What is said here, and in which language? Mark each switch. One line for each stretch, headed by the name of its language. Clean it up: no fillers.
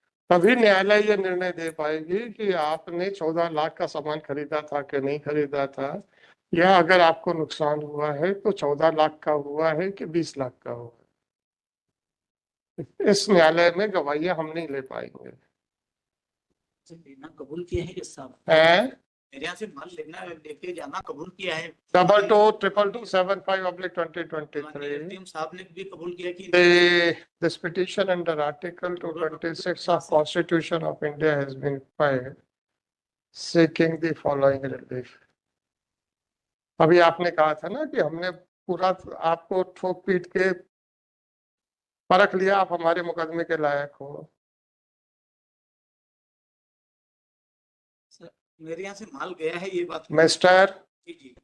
Hindi: तभी न्यायालय ये निर्णय दे पाएगी कि आपने 14 लाख का सामान खरीदा था कि नहीं खरीदा था, या अगर आपको नुकसान हुआ है तो 14 लाख का हुआ है कि 20 लाख का हुआ है। इस न्यायालय में गवाहियां हम नहीं ले पाएंगे। लेना कबूल किया है इस साहब, हैं? मेरे यहाँ से माल लेना लेके जाना कबूल किया है। 222275/2023 टीम साहब ने भी कबूल किया कि
English: this petition under Article 226 of Constitution of India has been filed seeking the following relief।
Hindi: अभी आपने कहा था ना कि हमने पूरा आपको ठोक पीट के परख लिया, आप हमारे मुकदमे के लायक हो। मेरे यहाँ से माल गया है, ये बात
English: mister,
Hindi: जी जी।